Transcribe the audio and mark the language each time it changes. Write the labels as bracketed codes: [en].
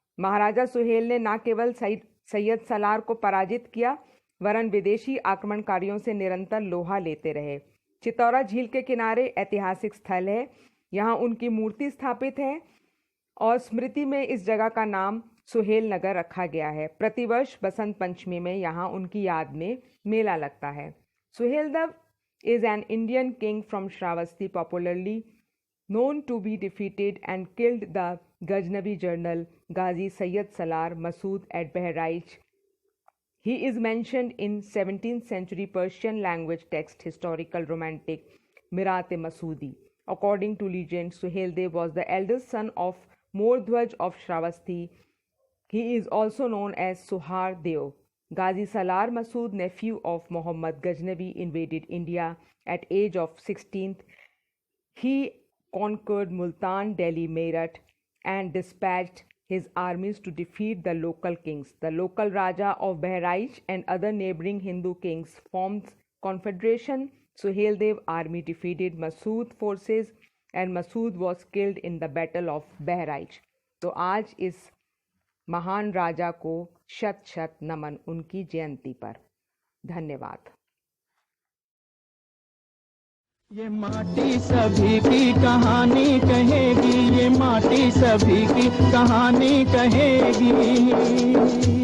[hi] महाराजा सुहेल ने न केवल सैयद सलार को पराजित किया, वरन विदेशी आक्रमणकारियों से निरंतर लोहा लेते रहे। चित्तौरा झील के किनारे ऐतिहासिक स्थल है। यहाँ उनकी मूर्ति स्थापित है और स्मृति में इस जगह का नाम सुहेल नगर रखा गया है। प्रतिवर्ष बसंत पंचमी में यहाँ उनकी याद में मेला लगता है। [en] Suheldev is an Indian king from Shravasti, popularly known to be defeated and killed the Ghaznavi general Ghazi Sayyid Salar Masood at Bahraich. He is mentioned in 17th century Persian language text historical romantic Mirat-e Masoodi. According to legend, Suheldev was the eldest son of Mordhwaj of Shravasti. He is also known as Suhar Deo. Ghazi Salar Masood, nephew of Muhammad Ghaznavi, invaded India at age of 16th. He conquered Multan, Delhi, Meerut and dispatched his armies to defeat the local kings. The local Raja of Bahraich and other neighboring Hindu kings formed confederation. Suheldev army defeated Masood forces and Masood was killed in the battle of Bahraich. [hi] तो आज इस महान राजा को शत शत नमन उनकी जयंती पर। धन्यवाद। ये माटी सभी की कहानी कहेगी, ये माटी सभी की कहानी कहेगी।